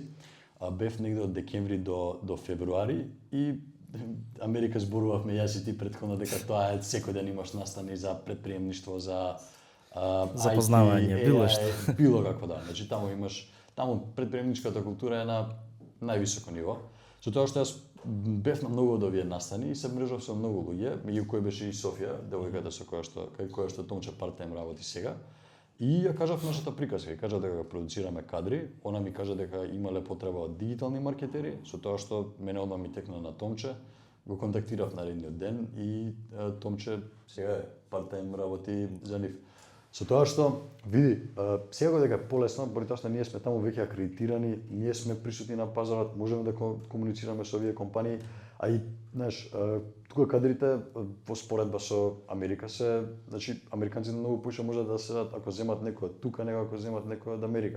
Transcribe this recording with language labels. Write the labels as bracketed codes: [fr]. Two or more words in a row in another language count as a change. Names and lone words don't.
[mk] Бев негде од декември до февруари и Америка зборувавме јас и ти претходно дека тоа е секој ден имаш настани за предприемништво, за запознавање, било што. Било како да. Значи таму предприемничката култура е на највисоко ниво. Со тоа што јас бев на многу од овие настани и се мрежав со многу луѓе, меѓу кои беше и Софија, девојката со која што Томче part-time работи сега. И ја кажав нашата приказка, ја кажав дека продуцираме кадри, она ми кажа дека имале потреба од дигитални маркетери, со тоа што мене одма ми текна на Томче, го контактирав наредниот ден и Томче сега part-time работи за нив. Со тоа што, види, сега дека е полесно, поради тоа што ние сме таму веќе акредитирани, ние сме присутни на пазарот, можеме да комуницираме со овие компании, а и, знаеш, тука кадрите во споредба со Америка се, значи, американците многу поише може да седат ако земат некој од тука, него ако земат некој од Америка.